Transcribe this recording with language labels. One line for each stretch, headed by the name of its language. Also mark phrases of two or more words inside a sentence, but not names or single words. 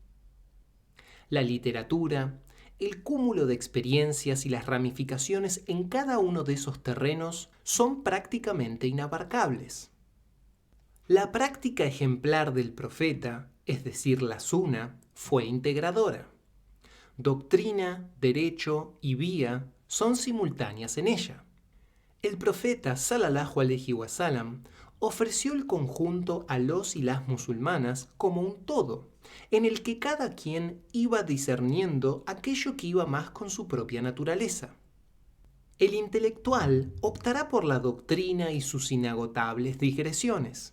Spanish: La literatura, el cúmulo de experiencias y las ramificaciones en cada uno de esos terrenos son prácticamente inabarcables. La práctica ejemplar del profeta, es decir, la Sunna, fue integradora. Doctrina, derecho y vía son simultáneas en ella. El profeta
Arabic: صلى الله عليه وسلم
Spanish: ofreció el conjunto a los y las musulmanas como un todo, en el que cada quien iba discerniendo aquello que iba más con su propia naturaleza. El intelectual optará por la doctrina y sus inagotables digresiones.